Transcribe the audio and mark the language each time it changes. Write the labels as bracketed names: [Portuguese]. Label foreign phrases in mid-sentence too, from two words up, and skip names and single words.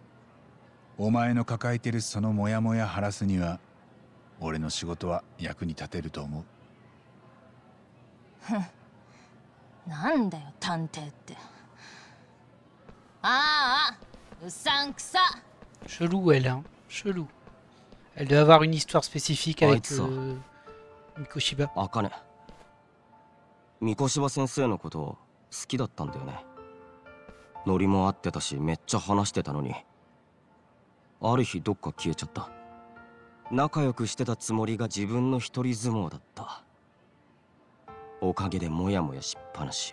[Japanese] お前の抱えてるそのモヤモヤ晴らすには俺の仕事は役に立てると思う。ふん、なんだよ探偵って。ああ、うさんくさ。 [French] Chelou elle, hein. Chelou. Elle doit avoir une histoire spécifique avec Mikoshiba. [Japanese] あかね。三越柴先生のこと好きだったんだよね。ノリも合ってたし、めっちゃ話してたのに、ある日どっか消えちゃった。仲良くしてたつもりが自分の一人相撲だった。おかげでモヤモヤしっぱなし。